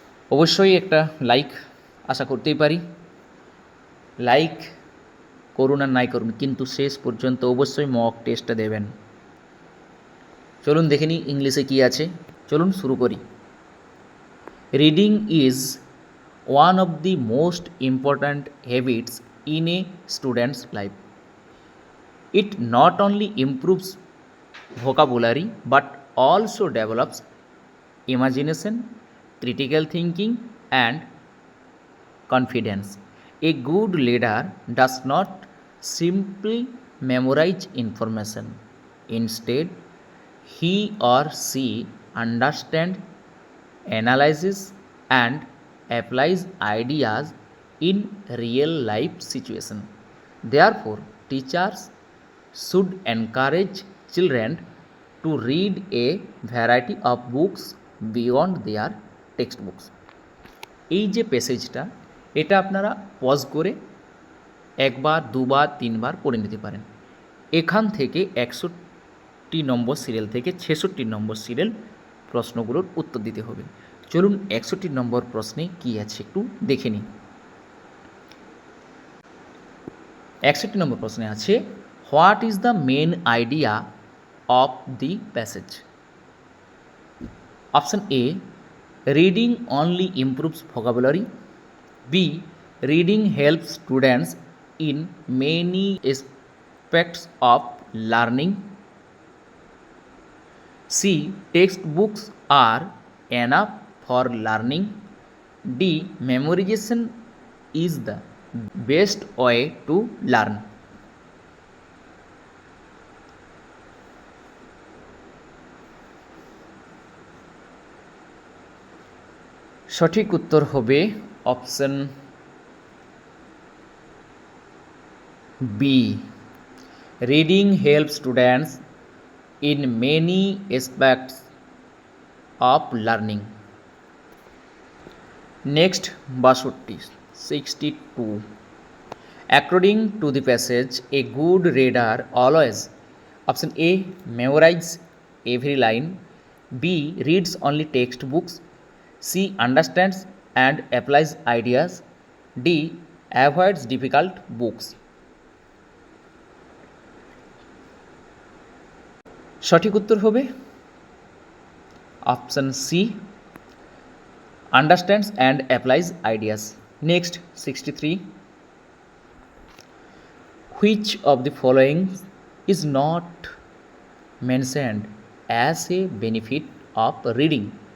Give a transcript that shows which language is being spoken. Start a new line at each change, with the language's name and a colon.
Bangla: অবশ্যই একটা লাইক আশা করতেই পারি। লাইক করুন আর নাই করুন, কিন্তু শেষ পর্যন্ত অবশ্যই মক টেস্টটা দেবেন। চলুন দেখে নিই ইংলিশে কী আছে। চলুন শুরু করি।
English: Reading is one of the most important habits in a students life. It not only improves vocabulary but also develops imagination, critical thinking, and confidence. A good leader does not simply memorize information. Instead, he or she understands, analyzes, and applies ideas in real life situations. Therefore, teachers should encourage children to read a variety of books beyond their textbooks.
Bangla: এই যে প্যাসেজটা, এটা আপনারা pause করে একবার, দুবার, তিনবার পড়ে নিতে পারেন। এখান থেকে 61 নম্বর সিরিয়াল থেকে 66 নম্বর সিরিয়াল প্রশ্নগুলোর উত্তর দিতে হবে। চলুন 61 নম্বর প্রশ্নে কী আছে একটু দেখে নিই।
English: 61
Bangla: নম্বর প্রশ্নে আছে,
English: What is the main idea of the passage? Option A, reading only improves vocabulary. B, reading helps students in many aspects of learning. C, textbooks are enough for learning. D, memorization is the best way to learn.
Bangla: সঠিক উত্তর হবে
English: Option B, reading help students in many aspects of learning. Next, 62. According to the passage, a good reader always, option A, memorize every line. B, reads only textbooks. C, understands and applies ideas. D, avoids difficult books.
Bangla: সঠিক উত্তর হবে
English: Option C, understands and applies ideas. Next 63, which of the following is not mentioned as a benefit of reading?